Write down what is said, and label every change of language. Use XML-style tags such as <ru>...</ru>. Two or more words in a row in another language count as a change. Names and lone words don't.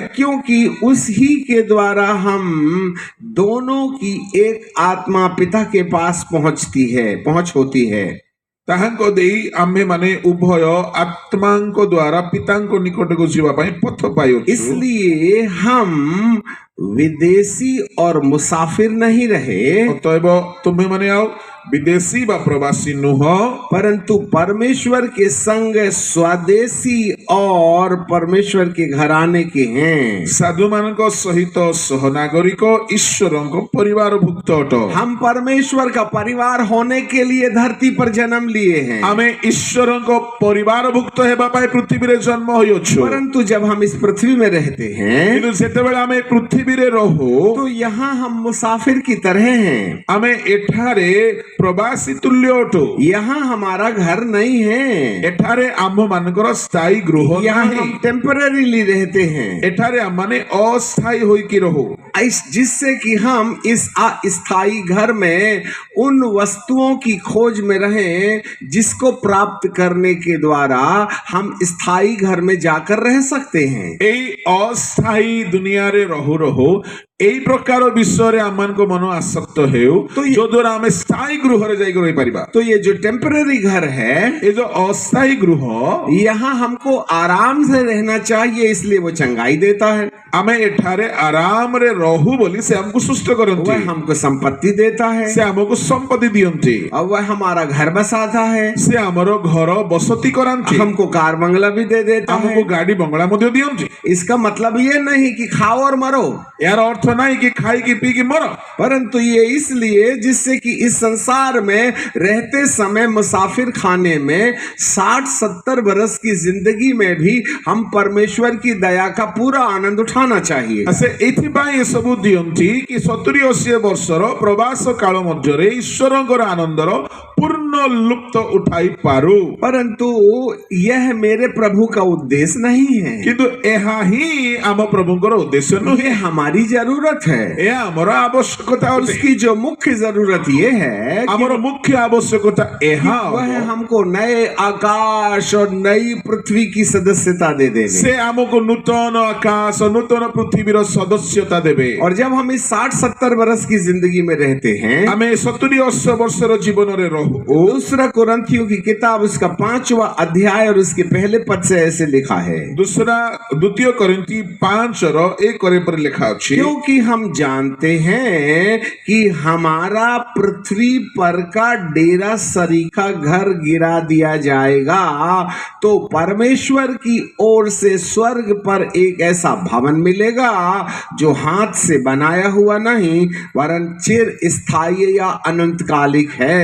<hi>क्योंकि उसी के द्वारा हम दोनों की एक आत्मा पिता के पास पहुंच होती है।</hi> <or>ତାହାଙ୍କୁ ଦେଇ ଆମେ ମାନେ ଉଭୟ ଆତ୍ମାଙ୍କ ଦ୍ୱାରା ପିତାଙ୍କ ନିକଟକୁ ଯିବା ପାଇଁ ପଥ ପାଉ।</or> <hi>इसलिए हम विदेशी और मुसाफिर नहीं रहे,</hi> <or>ଅତଏବ ତୁମ୍ଭେମାନେ ଆଉ ବିଦେଶୀ ବା ପ୍ରବାସୀ ନୁହଁ,</or> <hi>परंतु परमेश्वर के संग स्वदेशी और परमेश्वर के घराने के हैं।</hi> <or>ସାଧୁମାନଙ୍କ ସହିତ ସହନାଗରିକ ଈଶ୍ୱରଙ୍କ ପରିବାରଭୁକ୍ତ ଅଟ।</or> <hi>हम परमेश्वर का परिवार होने के लिए धरती पर जन्म लिए हैं,</hi> <or>ଆମେ ଈଶ୍ୱରଙ୍କ ପରିବାରଭୁକ୍ତ ହେବା ପାଇଁ ପୃଥିବୀରେ ଜନ୍ମ ହୋଇଅଛୁ।</or> <hi>परंतु जब हम इस पृथ्वी में रहते हैं</hi> <or>କିନ୍ତୁ ଯେତେବେଳେ ଆମେ ପୃଥିବୀରେ ରହୁ,</or> <hi>तो यहाँ हम मुसाफिर की तरह हैं।</hi> <or>ଆମେ ଏଠାରେ ପ୍ରବାସୀ ତୁଲ୍ୟ ଅଟୁ।</or> <hi>यहाँ हमारा घर नहीं है,</hi> <or>ଏଠାରେ ଆମ୍ଭମାନଙ୍କର ସ୍ଥାୟୀ ଗୃହ</or> <hi>यहाँ</hi> <or>ନାହିଁ।</or> <hi>हम टेम्पररीली रहते हैं,</hi> <or>ଏଠାରେ ଆମମାନେ ଅସ୍ଥାୟୀ ହୋଇକି ରହୁ,</or> <hi>जिससे कि हम इस अस्थायी घर में उन वस्तुओं की खोज में रहें जिसको प्राप्त करने के द्वारा हम स्थायी घर में जाकर रह सकते हैं।</hi> <or>ଏଇ ଅସ୍ଥାୟୀ ଦୁନିଆରେ ରହୁ ରହୁ ଏଇ ପ୍ରକାର ବିଷୟରେ ଆମମାନଙ୍କ ମନ ଆସକ୍ତ ହେଉ, ତ ଯୋ ଦ୍ୱାରା ଆମେ ସ୍ଥାୟୀ ଗୃହରେ ଯାଇକି ରହିପାରିବା।</or> <hi>तो ये जो टेम्पररी घर है,</hi> <or>ଏ ଯୋଉ ଅସ୍ଥାୟୀ ଗୃହ,</or> <hi>यहाँ हमको आराम से रहना चाहिए, इसलिए वो चंगाई देता है,</hi> <or>ଆମେ ଏଠାରେ ଆରାମରେ ରହୁ ବୋଲି ସେ ଆମକୁ ସୁସ୍ଥ କରନ୍ତି,</or> <hi>वह हमको संपत्ति देता है,</hi> <or>ସେ ଆମକୁ ସମ୍ପତ୍ତି ଦିଅନ୍ତି,</or> <hi>और वह हमारा घर बसाता है,</hi> <or>ସେ ଆମର ଘର ବସତି କରାନ୍ତି,</or> <hi>हमको कार बंगला भी दे देता</hi> <or>ଆମକୁ</or> <hi>है।</hi> <or>ଗାଡି ବଙ୍ଗଳା ମଧ୍ୟ ଦିଅନ୍ତି।</or> <hi>इसका मतलब ये नहीं कि खाओ और मरो,</hi> <or>ଏହାର ଅର୍ଥ ନାହିଁ କି ଖାଇକି ପିଇକି ମର,</or> <hi>परंतु ये इसलिए जिससे कि इस संसार में रहते समय मुसाफिर खाने में 60-70 बरस की जिंदगी में भी हम परमेश्वर की दया का पूरा आनंद उठाना चाहिए।</hi> <or>ସେ ଏଇଥିପାଇଁ ଏସବୁ ଦିଅନ୍ତି କି 70-80 ବର୍ଷର ପ୍ରବାସ କାଳ ମଧ୍ୟରେ ଈଶ୍ୱରଙ୍କର ଆନନ୍ଦର ପୂର୍ଣ୍ଣ ଲୁପ୍ତ ଉଠାଇ ପାରୁ।</or> <hi>परंतु यह मेरे प्रभु का उद्देश्य नहीं है,</hi> <or>କିନ୍ତୁ ଏହା ହିଁ ଆମ ପ୍ରଭୁଙ୍କର ଉଦ୍ଦେଶ୍ୟ</or> <hi>ये</hi> <or>ନୁହେଁ,</or> <hi>हमारी जरूरत है।</hi> <or>ଏହା ଆମର ଆବଶ୍ୟକତା ଅଟେ।</or> <hi>उसकी जो मुख्य जरूरत ये है कि</hi> <or>ଆମର ମୁଖ୍ୟ ଆବଶ୍ୟକତା ଏହା</or> <hi>वह हमको नए आकाश और नई पृथ्वी की सदस्यता दे देंगे।</hi> <or>ସେ ଆମକୁ ନୂତନ ଆକାଶ ନୂତନ ପୃଥିବୀର ସଦସ୍ୟତା ଦେବେ।</or> <hi>और जब हम इस 60-70 बरस की जिंदगी में रहते हैं,</hi> <or>ଆମେ 70-80 ବର୍ଷର ଜୀବନରେ ରହୁ।</or> <hi>दूसरा कुरिन्थियों की किताब उसका 5वां अध्याय और उसके पहले पद से ऐसे लिखा है,</hi> <or>ଦ୍ୱିତୀୟ କରିନ୍ଥୀ 5:1 पर ଲେଖା ଅଛି,</or> <hi>क्योंकि हम जानते हैं कि हमारा पृथ्वी पर का डेरा सरीखा घर गिरा दिया जाएगा, तो परमेश्वर की ओर से स्वर्ग पर एक ऐसा भवन मिलेगा जो हाथ से बनाया हुआ नहीं वरन चिर स्थायी या अनंतकालिक है।</hi>